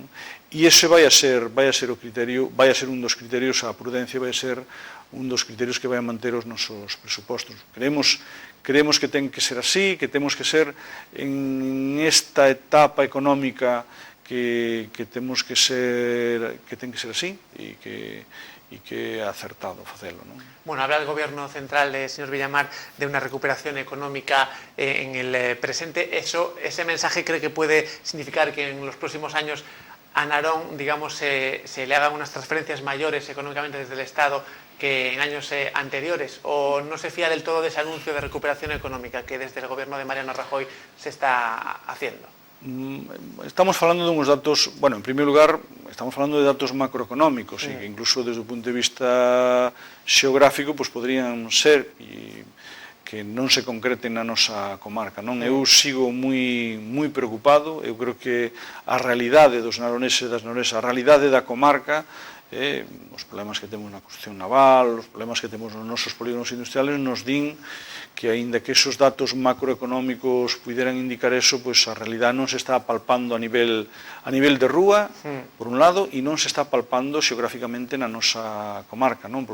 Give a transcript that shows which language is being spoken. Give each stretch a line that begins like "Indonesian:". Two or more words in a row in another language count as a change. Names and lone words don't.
Galician: E ese vai a ser o criterio, vai a ser un dos criterios, a prudencia vai a ser un dos criterios que vai a manter os nosos presupostos. Creemos que ten que ser así, que temos que ser en esta etapa económica que temos que ser, que ten que ser así e que é acertado facelo, non?
Spanish: Bueno, habla el Gobierno central, señor Villamar, de una recuperación económica en el presente. Ese mensaje cree que puede significar que en los próximos años a Narón, digamos, se le hagan unas transferencias mayores económicamente desde el Estado que en años anteriores, o no se fía del todo de ese anuncio de recuperación económica que desde el Gobierno de Mariano Rajoy se está haciendo?
Galician: Estamos falando de uns datos, bueno, en primeiro lugar, estamos falando de datos macroeconómicos, e que incluso desde o punto de vista xeográfico, pois podrían ser que non se concreten na nosa comarca, non? Eu sigo moi preocupado, eu creo que a realidade dos naroneses e das naronesas, a realidade da comarca, os problemas que temos na construcción naval, os problemas que temos nos nosos polígonos industriales nos din que aínda que esos datos macroeconómicos puderan indicar eso, pois a realidade non se está palpando a nivel de rúa, por un lado, e non se está palpando xeográficamente na nosa comarca, non?